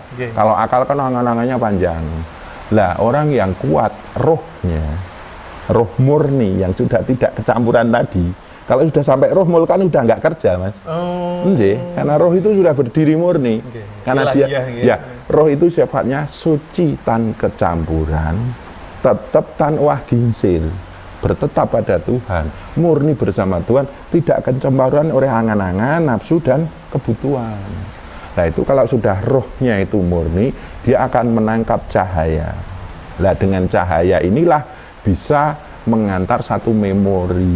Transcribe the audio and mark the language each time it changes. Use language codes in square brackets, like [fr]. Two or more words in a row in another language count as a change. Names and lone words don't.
[id] Kalau akal kan angan-angannya panjang. Lah, orang yang kuat rohnya, roh murni yang sudah tidak kecampuran tadi, kalau sudah sampai roh mul kan udah nggak kerja, Mas. Karena roh itu sudah berdiri murni. Karena dia, roh itu sifatnya suci tan kecampuran, tetap [jv] tan wah ginsir. [id] Bertetap pada Tuhan, murni bersama Tuhan, tidak kecemburuan oleh angan-angan, nafsu, dan kebutuhan. Nah itu kalau sudah rohnya itu murni, dia akan menangkap cahaya. Nah dengan cahaya inilah bisa mengantar satu memori.